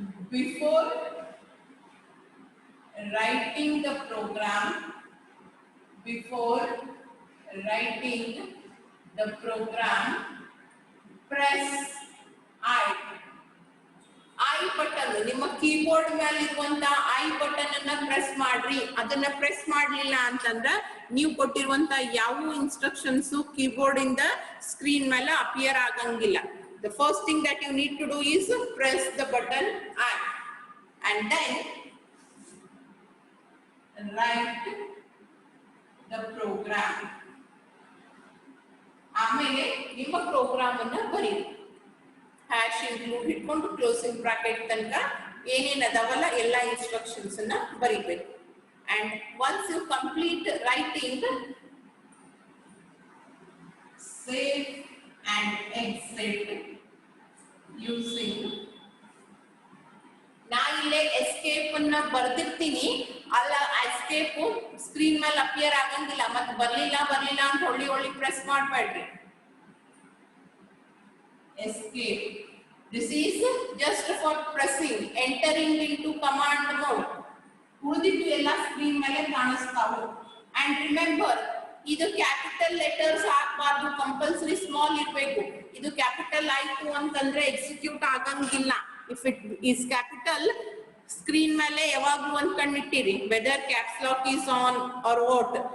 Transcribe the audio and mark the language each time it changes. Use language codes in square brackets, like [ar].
[en] before writing the program, before writing the program, press I. [kn] I button ನಿಮ್ಮ keyboard ಮೇಲೆ ಇರುವಂತ I button ಅನ್ನ press ಮಾಡ್ರಿ. ಅದನ್ನ ಪ್ರೆಸ್ ಮಾಡ್ಲಿಲ್ಲ ಅಂತಂದ್ರ ನೀವು ಕೊಟ್ಟಿರುವಂತ ಯಾವ ಇನ್ಸ್ಟ್ರಕ್ಷನ್ಸ್ ಕೀಬೋರ್ಡ್ ಇಂದ ಸ್ಕ್ರೀನ್ ಮೇಲೆ ಅಪಿಯರ್ ಆಗಂಗಿಲ್ಲ. [en] The first thing that you need to do is press the button I and then write the program. [kn] ಆಮೇಲೆ ನಿಮ್ಮ ಪ್ರೋಗ್ರಾಮ್ ಅನ್ನ ಬರೀರಿ. ಹ್ಯಾಶ್ ಇನ್ಕ್ಲೂಡ್ ಇಟ್ಕೊಂಡು ಕ್ಲೋಸಿಂಗ್ ಬ್ರಾಕೆಟ್ ತನಕ ಏನೇನು ಅದಾವಲ್ಲ ಎಲ್ಲ ಇನ್ಸ್ಟ್ರಕ್ಷನ್ಸ್ ಅನ್ನ ಬರೀಬೇಕು. [en] And once you complete writing, save and exit using. [kn] ನಾ ಇಲ್ಲೇ ಎಸ್ಕೇಪ್ ಅನ್ನ ಬರ್ದಿರ್ತೀನಿ, ಅಲ್ಲ ಎಸ್ಕೇಪ್ ಸ್ಕ್ರೀನ್ ಮೇಲೆ ಅಪಿಯರ್ ಆಗಂಗಿಲ್ಲ. ಮತ್ತೆ ಬರ್ಲಿಲ್ಲ ಅಂತ ಹೊಳ್ಳಿ ಪ್ರೆಸ್ ಮಾಡಬೇಡ್ರಿ. [en] Escape. This is just for pressing, entering into command mode. [kn] ಉಳಿದಿದ್ದು ಎಲ್ಲ ಸ್ಕ್ರೀನ್ ಮೇಲೆ ಕಾಣಿಸ್ತಾವು. [en] and remember, [kn] ಇದು ಕ್ಯಾಪಿಟಲ್ ಲೆಟರ್ಸ್ ಹಾಕಬಾರ್ದು, ಕಂಪಲ್ಸರಿ ಸ್ಮಾಲ್ ಇರಬೇಕು. ಇದು ಕ್ಯಾಪಿಟಲ್ ಆಯ್ತು ಅಂತಂದ್ರೆ ಎಕ್ಸಿಕ್ಯೂಟ್ ಆಗಂಗಿಲ್ಲ. [en] if it is capital, [kn] screen ಮೇಲೆ ಯಾವಾಗ್ಲೂ ಒಂದ್ ಕಣ್ಣಿಟ್ಟಿರಿ, [en] Whether caps lock is on or what.